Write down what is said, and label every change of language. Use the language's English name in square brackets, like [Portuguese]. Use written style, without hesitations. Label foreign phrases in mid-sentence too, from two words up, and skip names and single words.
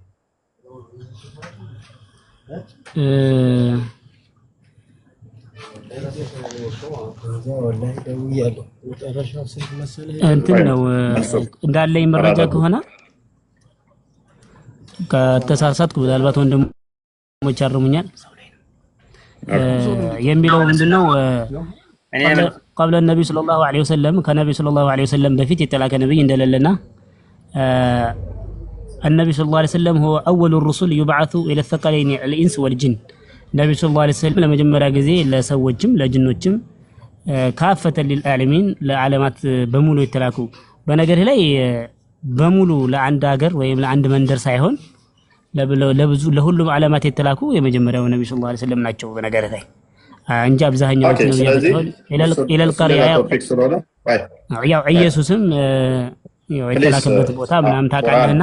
[Amharic] እንትን ነው እንዳለኝ መረጃ ከሆነ ከተሳሳትኩ ምናልባት ወንድሞች ያርሙኛል። የሚለው ምንድነው? [Arabic] قبل النبي صلى الله عليه وسلم [Amharic] ከነብዩ [Arabic] صلى الله عليه وسلم [Amharic] በፊት የተላከ ነብይ እንደሌለና [Arabic] النبي صلى الله عليه وسلم هو اول الرسل يبعث الى الثقلين الانس والجن [Amharic] ነብዩ [Arabic] صلى الله عليه وسلم [Amharic] ለመጀመሪያ ጊዜ ለሰዎችም ለጅኖችም ካፈተ للعالمين ለዓለማት በሙሉ የተላኩ በነገር ላይ በሙሉ ለአንድ ሀገር ወይም ለአንድ መንደር ሳይሆን ለብዙ ለሁሉም ዓለማት የተላኩ የመጀመሪያው ነብዩ [Arabic] صلى الله عليه وسلم [Amharic] ናቸው። በነገር ላይ እንጂ አብዛኛው [Arabic] إلى القرية [Amharic] ያው ኢየሱስም የተላከበት ቦታ ምናምን ታውቃለህና